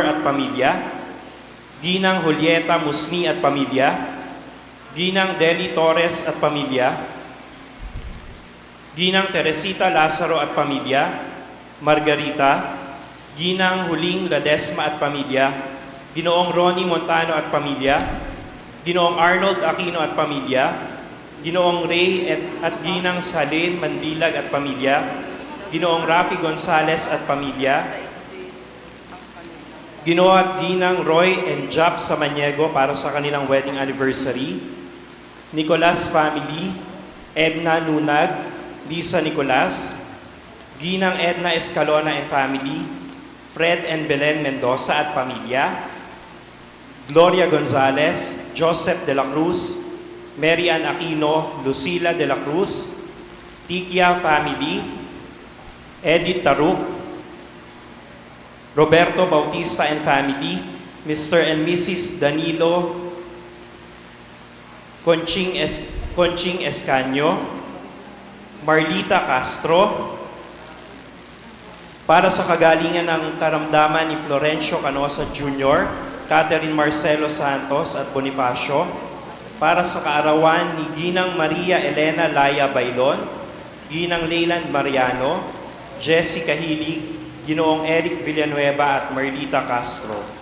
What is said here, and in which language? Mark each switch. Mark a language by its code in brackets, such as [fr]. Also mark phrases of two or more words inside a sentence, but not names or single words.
[tl] at pamilya, Ginang Julieta Musni at pamilya, Ginang Deli Torres at pamilya, Ginang Teresita Lazaro at pamilya, Margarita, Ginang Huling Ladesma at pamilya, Ginoong Ronnie Montano at pamilya, Ginoong Arnold Aquino at pamilya, Ginoong Ray at Ginang Salin Mandilag at pamilya, Ginoong Rafi Gonzales at pamilya, Ginoo at Ginang Roy and Jap Samaniego para sa kanilang [en] wedding anniversary, [tl] Nicolas family, Edna Nunag, Lisa Nicolas, Ginang Edna Escalona [en] and family, [tl] Fred and Belen Mendoza at pamilya, Gloria Gonzales, Joseph de la Cruz, Mary Ann Aquino, Lucila de la Cruz, Tikia family, Edith Taruk, Roberto Bautista [en] and family, [tl] Mr. and Mrs. Danilo Conching Escanio, Marlita Castro, para sa kagalingan ng karamdaman ni Florencio Canosa Jr., Catherine Marcelo Santos at Bonifacio, para sa kaarawan ni Ginang Maria Elena Laya Bailon, Ginang Leyland Mariano, Jessica Hilig, Ginoong Eric Villanueva at Marlita Castro.